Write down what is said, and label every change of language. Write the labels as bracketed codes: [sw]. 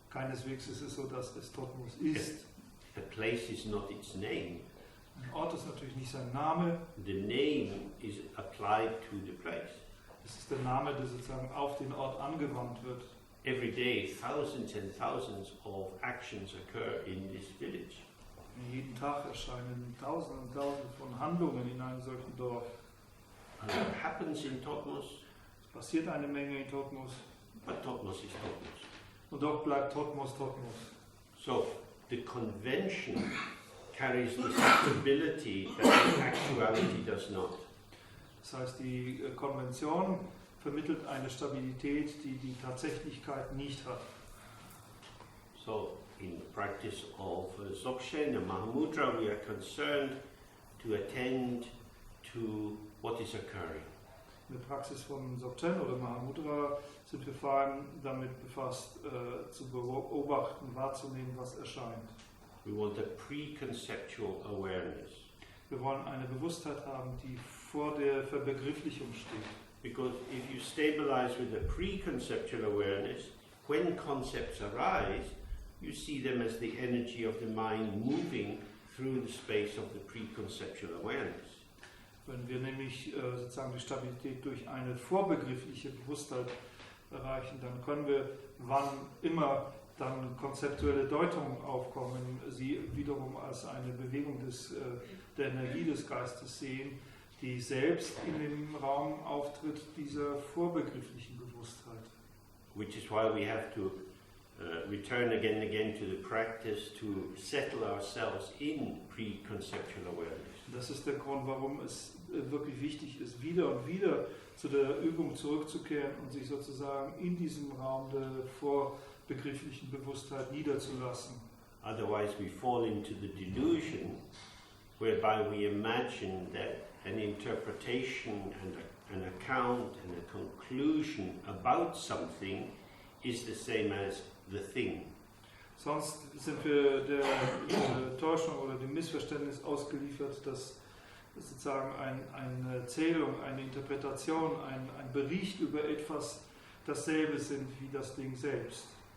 [de] Keineswegs ist es so, dass es Todtmoos ist. [en] A place is not its name. [de] Ein Ort ist natürlich nicht sein Name. [en] The name is applied to the place. [de] Es ist der Name, der sozusagen auf den Ort angewandt wird. [en] Every day, thousands and thousands of actions occur in this village. [de] Jeden Tag erscheinen Tausende und Tausende von Handlungen in einem solchen Dorf. [en] And what happens in Todtmoos? [de] Es passiert eine Menge in Todtmoos. [en] But Todtmoos is Todtmoos. [de] Und doch bleibt Todtmoos Todtmoos. [en] So, the convention carries the stability that the actuality does not. [de] Das heißt, die Konvention vermittelt eine Stabilität, die die Tatsächlichkeit nicht hat. [en] So, in the practice of Dzogchen and Mahamudra, we are concerned to attend to what is occurring. [de] In der Praxis von Dzogchen oder Mahamudra sind wir vor allem damit befasst, zu beobachten, wahrzunehmen, was erscheint. [en] We want a preconceptual awareness. [de] Wir wollen eine Bewusstheit haben, die vor der Verbegrifflichung steht. [en] Because if you stabilize with a preconceptual awareness, when concepts arise, you see them as the energy of the mind moving through the space of the preconceptual awareness. [de] Wenn wir nämlich sozusagen die Stabilität durch eine vorbegriffliche Bewusstheit erreichen, dann können wir, wann immer dann konzeptuelle Deutungen aufkommen, sie wiederum als eine Bewegung der Energie des Geistes sehen, die selbst in dem Raum auftritt dieser vorbegrifflichen Bewusstheit. [en] Which is why we have to return again and again to the practice to settle ourselves in preconceptual awareness. [de] Das ist der Grund, warum es wirklich wichtig ist, wieder und wieder zu der Übung zurückzukehren und sich sozusagen in diesem Raum der vorbegrifflichen Bewusstheit niederzulassen. [en] Otherwise we fall into the delusion whereby we imagine that an interpretation and an account and a conclusion about something is the same as the thing. [de] Sonst sind wir der Täuschung oder dem Missverständnis ausgeliefert, dass sozusagen eine Erzählung, eine Interpretation, ein Bericht über etwas dasselbe sind wie das Ding selbst.